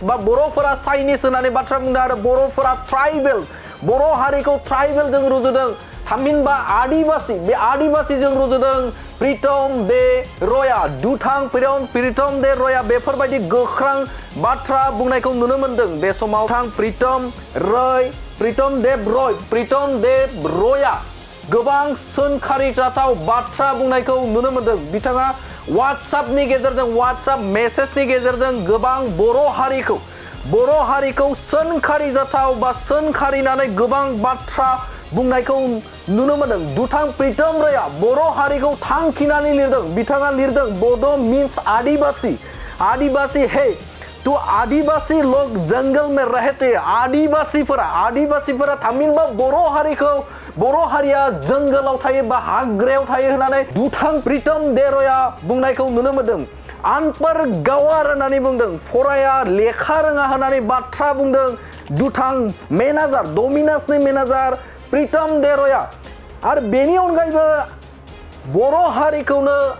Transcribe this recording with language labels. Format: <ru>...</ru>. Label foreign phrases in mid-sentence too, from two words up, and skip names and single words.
<brx>बा बर'फोरा चाइनिज होननानै बाथ्रा बुंदों आरो बर'फोरा ट्राइबेल बर' हारिखौ ट्राइबेलजों रुजुदों थामहिनबा आदिवासी बे आदिवासीजों रुजुदों प्रितम दे रयआ दुथां प्रितम दे रयआ बेफोरबायदि गोख्रों बाथ्रा बुंनायखौ नुनो मोनदों बे समाव प्रितम देब रयआ गोबां सोंखारिजाथाव बाथ्रा बुंनायखौ नुनो मोनदों बिथाङा WhatsAppनि गेजेरजों WhatsApp मेसेजनि गेजेरजों गोबां बर' हारिखौ सोंखारिजाथाव बा सोंखारिनानै गोबां बाथ्रा बुंनायखौ नुनो मोनदों दुथां प्रितम रयआ बर' हारिखौ थांखिनानै लिरदों बिथाङा लिरदों</brx> <hi>बड' मीन्स आदिवासी हे तो आदिवासी लोग जंगल में रहते</hi> <brx>आदिवासीफोरा थामहिनबा बर' हारिया जंगलाव थायो बा हाग्रायाव थायो होननानै दुथां प्रितम दे रयआ बुंनायखौ नुनो मोनदों</brx> <hi>आनपढ़ गवार</hi> <brx>होननानै बुंदों फराया लेखा रोङा होननानै बाथ्रा बुंदों दुथां डमिनासनि मेनेजार प्रितम दे रयआ आरो बेनि अनगायैबो बर' हारिखौनो</brx>